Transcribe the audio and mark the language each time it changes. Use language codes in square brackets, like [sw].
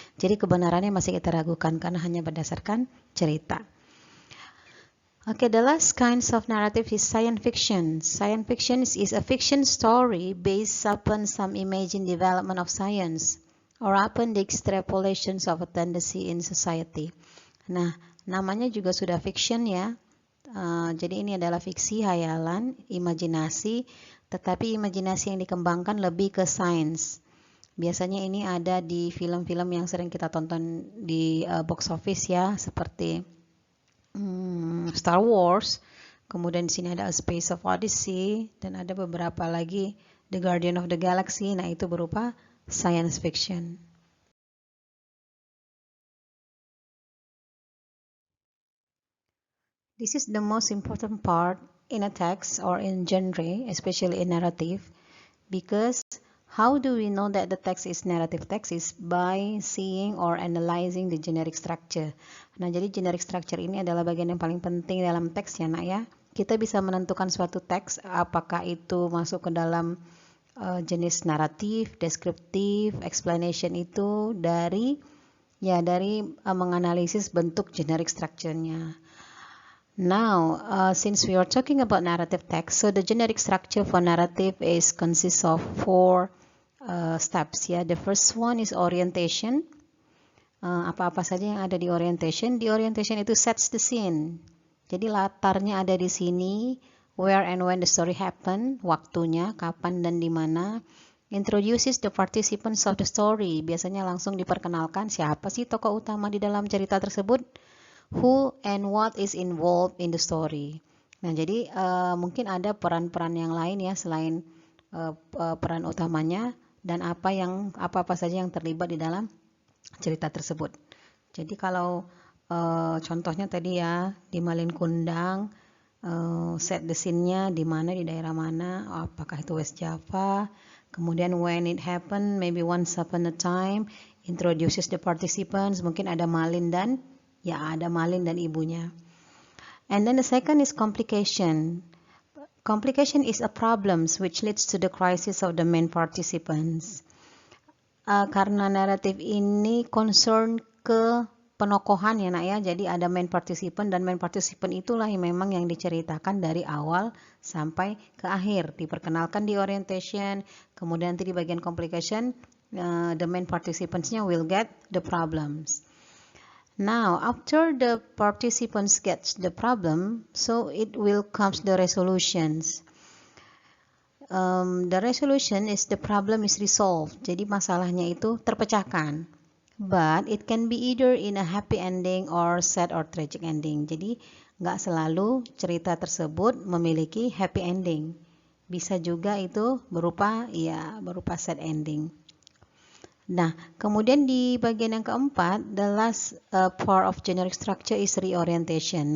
[id] Jadi kebenarannya masih kita ragukan karena hanya berdasarkan cerita. [en] Okay, the last kinds of narrative is science fiction. Science fiction is a fiction story based upon some imagined development of science or upon the extrapolations of a tendency in society. [id] Nah, namanya juga sudah fiction ya. Jadi ini adalah fiksi, hayalan, imajinasi, tetapi imajinasi yang dikembangkan lebih ke sains. Biasanya ini ada di film-film yang sering kita tonton di box office ya, seperti Star Wars. Kemudian di sini ada A Space of Odyssey dan ada beberapa lagi The Guardian of the Galaxy. Nah, itu berupa science fiction. [en] This is the most important part in a text or in genre, especially in narrative, because how do we know that the text is narrative text is by seeing or analyzing the generic structure. [id] Nah, jadi generic structure ini adalah bagian yang paling penting dalam teks ya, Nak ya. Kita bisa menentukan suatu teks apakah itu masuk ke dalam jenis naratif, deskriptif, explanation itu dari menganalisis bentuk generic structure-nya. [en] Now, since we are talking about narrative text, so the generic structure for narrative consists of 4 steps ya. The first one is orientation. [id] Apa-apa saja yang ada di orientation. Di orientation itu [en] sets the scene. [id] Jadi latarnya ada di sini, [en] where and when the story happen, [id] waktunya, kapan dan di mana. [en] Introduces the participants of the story. [id] Biasanya langsung diperkenalkan siapa sih tokoh utama di dalam cerita tersebut. [en] Who and what is involved in the story. [id] Nah, jadi mungkin ada peran-peran yang lain ya selain peran utamanya dan apa saja yang terlibat di dalam cerita tersebut. Jadi kalau contohnya tadi ya di Malin Kundang, [en] set the scene- [id] nya di mana, di daerah mana, apakah itu West Java. [en] Kemudian when it happened, maybe once upon a time, introduces the participants, [id] mungkin ada Malin dan ibunya. [en] And then the second is complication. Complication is a problems which leads to the crisis of the main participants. [id] Karena naratif ini concern ke penokohan ya Nak ya, jadi ada main participant dan main participant itulah yang memang yang diceritakan dari awal sampai ke akhir. Diperkenalkan di orientation, kemudian nanti di bagian complication, [en] the main participants-nya will get the problems. Now, after the participants get the problem, so it will comes the resolutions. The resolution is the problem is resolved. [id] Jadi masalahnya itu terpecahkan. [en] But it can be either in a happy ending or sad or tragic ending. [id] Jadi nggak selalu cerita tersebut memiliki happy ending. Bisa juga itu berupa sad ending. Nah, kemudian di bagian yang keempat, [en] the last part of generic structure is reorientation.